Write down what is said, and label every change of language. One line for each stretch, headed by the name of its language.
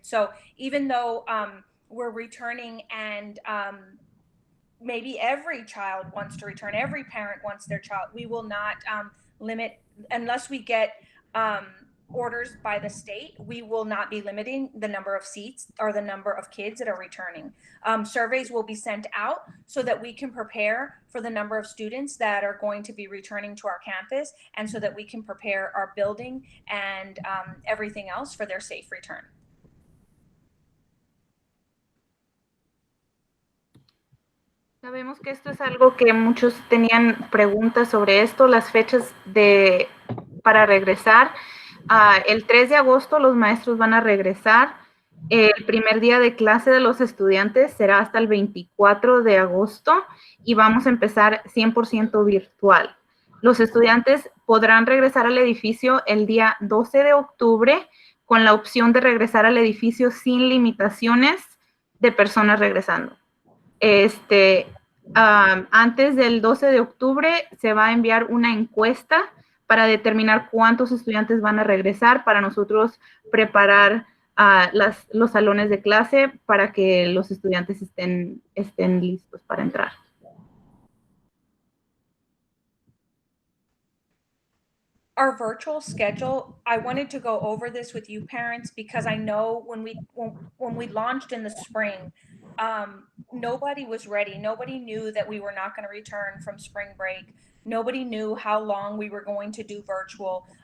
English: So even though we're returning and maybe every child wants to return, every parent wants their child, we will not limit, unless we get orders by the state, we will not be limiting the number of seats or the number of kids that are returning. Surveys will be sent out so that we can prepare for the number of students that are going to be returning to our campus, and so that we can prepare our building and everything else for their safe return.
Spanish: Sabemos que esto es algo que muchos tenían preguntas sobre esto, las fechas para regresar. El 3 de agosto los maestros van a regresar. El primer día de clase de los estudiantes será hasta el 24 de agosto y vamos a empezar 100% virtual. Los estudiantes podrán regresar al edificio el día 12 de octubre con la opción de regresar al edificio sin limitaciones de personas regresando. Antes del 12 de octubre se va a enviar una encuesta para determinar cuántos estudiantes van a regresar, para nosotros preparar los salones de clase para que los estudiantes estén listos para entrar.
English: Our virtual schedule, I wanted to go over this with you parents because I know when we launched in the spring, nobody was ready. Nobody knew that we were not going to return from spring break. Nobody knew how long we were going to do virtual.